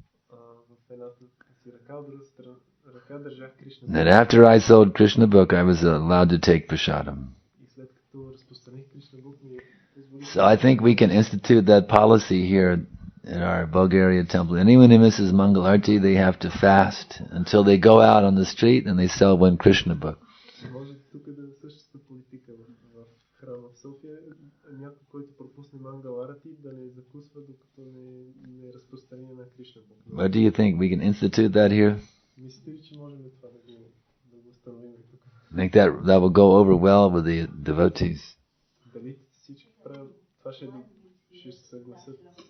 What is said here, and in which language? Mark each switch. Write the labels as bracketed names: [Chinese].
[Bulgarian] В едната си ръка, от другата ръка държах Кришна [English] And [Bulgarian] Бук. [English] after I sold Krishna book, I was allowed to take prasadam. [Bulgarian] И след като разпространих Кришна Бук, ми позволих. [English] So I think we can institute that policy here in our Bulgaria temple. Anyone who misses Mangal Arti, they have to fast until they go out on the street and they sell one Krishna book. [Bulgarian] Може тук да е същата политика в храма в София. Някой, който пропусне Мангал Арати, да не закусва, докато не разпространи на Кришна Бук. [English] What do you think? We can institute that here? [Bulgarian] Мислите ли, че можем това да го установим тук? [English] I think that will go over well with the devotees. [Bulgarian] Дали всички правят това ще се съгласят?